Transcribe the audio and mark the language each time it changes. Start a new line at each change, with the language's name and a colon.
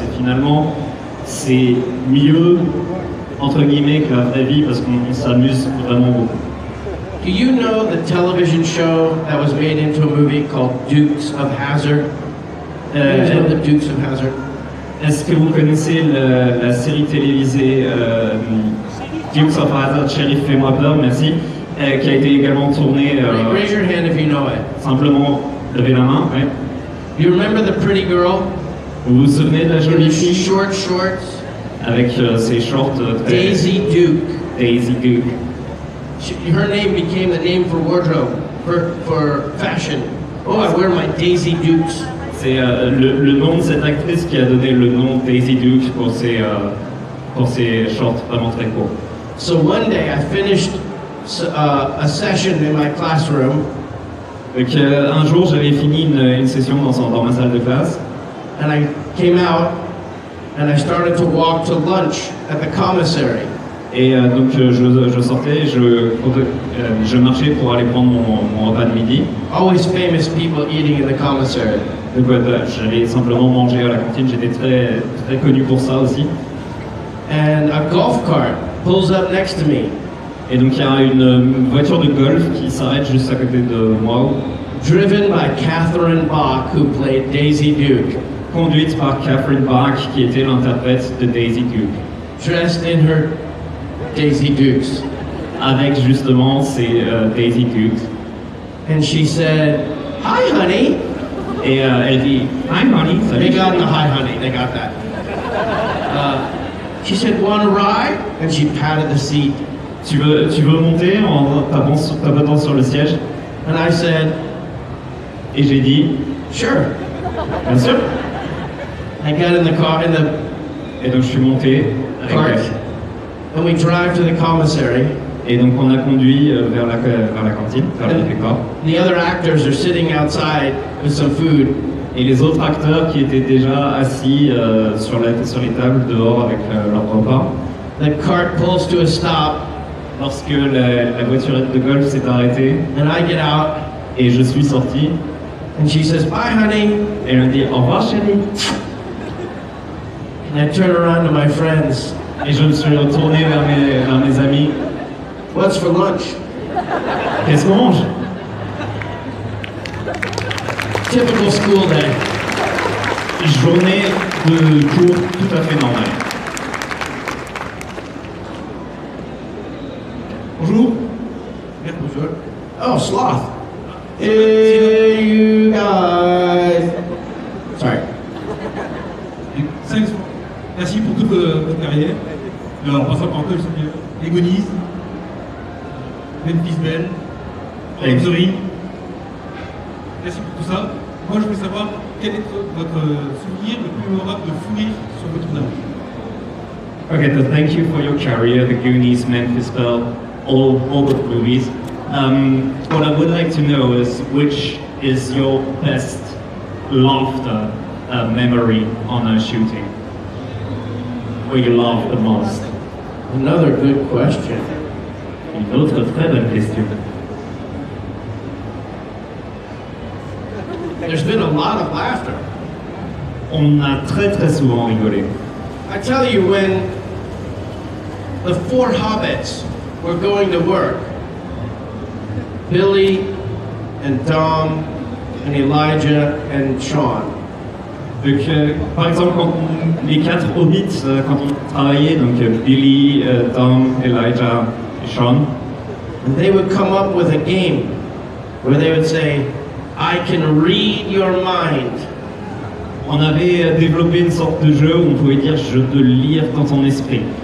French: Et finalement, c'est mieux, entre guillemets, que la vraie vie parce qu'on s'amuse vraiment beaucoup.
English: Do you know the television show that was made into a movie called Dukes of Hazzard? The Dukes of Hazzard.
French: Est-ce que vous connaissez la série télévisée Dukes of Hazzard, Shérif fais-moi peur, merci, qui a été également tournée.
English: Raise your hand if you know it.
French: Simplement, levez la main. Ouais.
English: You remember the pretty girl?
French: Vous vous souvenez de la jolie fille?
English: Short shorts.
French: Avec ses shorts très...
English: Daisy Duke. Daisy Duke. Her name became the name for wardrobe, for fashion. Oh, I wear my Daisy Dukes.
French: C'est le nom de cette actrice qui a donné le nom Daisy Duke pour ses shorts vraiment très courts.
English: So one day I finished a session in my classroom.
French: Donc un jour j'avais fini une session dans ma salle de classe.
English: And I came out and I started to walk to lunch at the commissary.
French: Et donc je sortais, je marchais pour aller prendre mon repas de midi.
English: Always famous people eating in the commissary.
French: Donc j'allais simplement manger à la cantine, j'étais très connu pour ça aussi.
English: And a golf cart pulls up next to me.
French: Et donc il y a une voiture de golf qui s'arrête juste à côté de moi.
English: Driven by Catherine Bach, who played Daisy Duke.
French: Conduite par Catherine Bach, qui était l'interprète de Daisy Duke.
English: Dressed in her Daisy Dukes.
French: Avec justement ces Daisy Dukes.
English: And she said, "Hi, honey."
French: Et elle dit,
English: "Hi, honey." They got the "Hi, honey." They got that. She said, "Want to ride?" And she patted the seat.
French: Tu veux monter en tapotant sur le siège?
English: And I said,
French: et j'ai dit,
English: "Sure."
French: Bien sûr.
English: I got in the car
French: et donc je suis monté avec
English: cart. And we drive to the commissary.
French: Et donc on a conduit vers la cantine, vers le réfectoire.
English: The other actors are sitting outside with some food.
French: Et les autres acteurs qui étaient déjà assis sur les tables dehors avec leur repas.
English: The cart pulls to a stop.
French: Lorsque la voiturette de golf s'est arrêtée.
English: And I get out.
French: Et je suis sorti.
English: And she says, "Bye, honey."
French: Et elle me dit, "Au revoir, chérie."
English: And I turn around to my friends.
French: Et je me suis retourné vers mes amis.
English: What's for lunch?
French: Qu'est-ce qu'on mange?
English: Typical school day.
French: Journée de cours tout à fait normale. Bonjour.
English: Yeah, bonjour. Oh, sloth. Hey, you guys. Sorry. Thanks.
French: Merci pour toute votre carrière. Alors, en passant par encore, les Goonies, Memphis Belle, Metztorii. Merci pour tout ça. Moi, je veux savoir quel est votre souvenir le plus mémorable de fou rire sur votre tournage.
English: Okay, so thank you for your career, the Goonies, Memphis Belle, all the movies. What I would like to know is which is your best laughter memory on a shooting? Where you laugh the most? Another good question.
French: Une autre très bonne question.
English: There's been a lot of laughter.
French: On a très souvent rigolé.
English: I tell you, when the four hobbits were going to work, Billy and Dom and Elijah and Sean.
French: Donc, par exemple, quand les 4 hobbits, quand on travaillait, donc Billy, Tom, Elijah et Sean,
English: They would come up with a game where they would say, I can read your mind.
French: on avait développé une sorte de jeu où on pouvait dire je peux lire dans ton esprit.